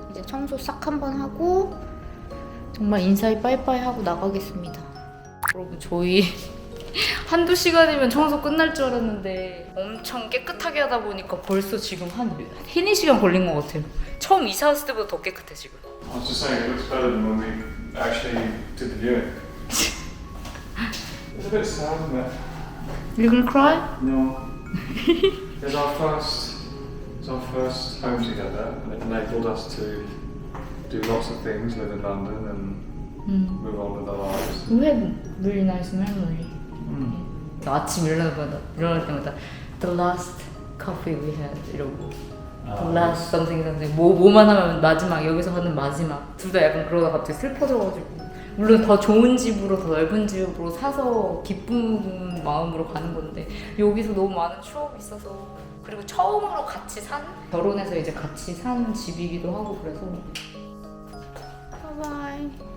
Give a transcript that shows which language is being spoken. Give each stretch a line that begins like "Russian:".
Korean: 이제 청소 싹 한번 하고 정말 인사히 빠이빠이 하고 나가겠습니다. 여러분 저희 한두 시간이면 청소 끝날 줄 알았는데 엄청 깨끗하게 하다 보니까 벌써 지금 한 3-4시간 걸린 것 같아요. 처음 이사 왔을 때보다 더 깨끗해 지금.
English: I was just saying, it looks better than when we actually did the viewing. It's a bit sad, isn't it? You gonna cry? No. It's our first home together, and they enabled us to do lots of things, live in London, and move on with our lives. We had really nice memory.
Korean: 아침 일어날 때마다
English: The last coffee we had
Korean: 이러고
English: The last something
Korean: 뭐만 하면 마지막 여기서 하는 마지막 둘 다 약간 그러다 갑자기 슬퍼져가지고 물론 더 좋은 집으로 더 넓은 집으로 사서 기쁜 마음으로 가는 건데 여기서 너무 많은 추억이 있어서 그리고 처음으로 같이 산 결혼해서 이제 같이 산 집이기도 하고 그래서 바이바이